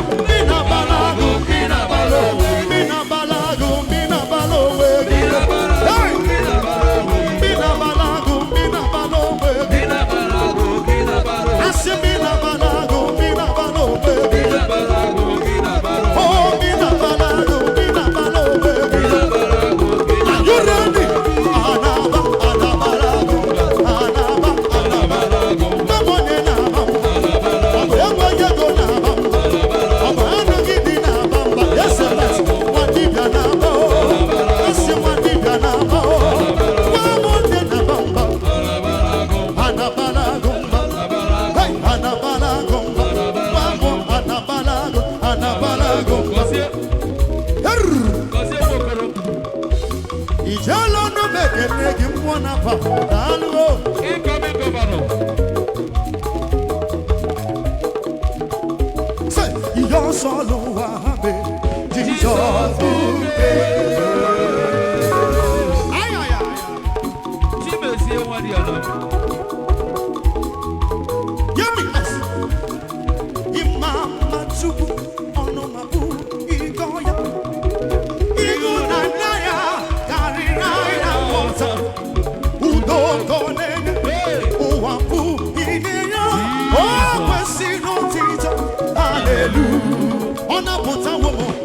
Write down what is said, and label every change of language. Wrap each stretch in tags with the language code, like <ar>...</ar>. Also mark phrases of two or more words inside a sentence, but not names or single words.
<ig>Ndị na-abala agụ, ndị na-abala onwe. Ndị na-abala agụ, ndị na-abala onwe. Hey! Ndị na-abala agụ, ndị na-abala onwe. Asị ndị na-abala agụ, ndị na-abala onwe. Oh, ndị na-abala agụ, ndị na-abala onwe.</ig> <en>Are you ready?</en> <ig>Anaba, anabala agụ, anaba, anabala agụ. Ndị onye na-aba mba. Ọ bụ enweghị ego na-aba mba. Ọ bụ anụ gị dị na-aba mba.</ig> <en>Yes, sir, that's what</en> <ig>dibịa na-aba,</ig> <en>oh.</en> <ig>Asị nwa dibịa na-aba, oh. Nwa m onye na-aba mba. Anabala agụ mba. Hey, anabala agụ mba. Nwa m anabala agụ, anabala agụ mba. Gọzie. Err. Gọzie Nwokoro. Ijele ọnụ m ekele gị mmụọ na-aba. Daalụ,</ig> <en>oh. Incoming governor. Say,</en> <ig>ihe ọsọ n'ụwa ha mee, Jizọs bụ nke. Ay, ay, ay. Chimezie nwa dị ya na.</ig> <en>Hear me, I say,</en> <ig>ịma mma Chukwu, ọnụ ma bụ iko ya. Ịhụnanya ya karịrị anyị na nghọta. Udo ka ọ na-enye. Ụwa bụ ihe ya. O kwesịrị otito. Hallelujah. Ọ na-apụtawo m.</ig>